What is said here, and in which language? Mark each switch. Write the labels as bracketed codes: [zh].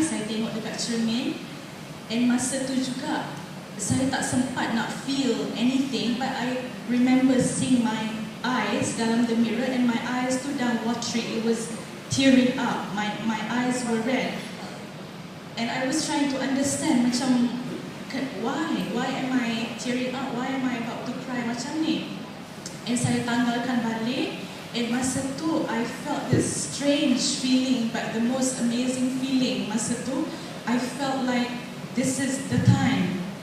[ms] Saya tengok dekat cermin, [en] and [ms] masa tu juga saya tak sempat nak [en] feel anything, but I remember seeing my eyes [ms] dalam [en] the mirror, and my eyes [ms] tu dah [en] watery. It was tearing up. My eyes were red, and I was trying to understand macam why am I tearing up? Why am I about to cry [ms] macam ni? [en] And [ms] saya tanggalkan balik. [en] And [ms] masa tu, [en] I felt this strange feeling, but the most amazing feeling. [ms] Masa tu, [en] I felt like this is the time.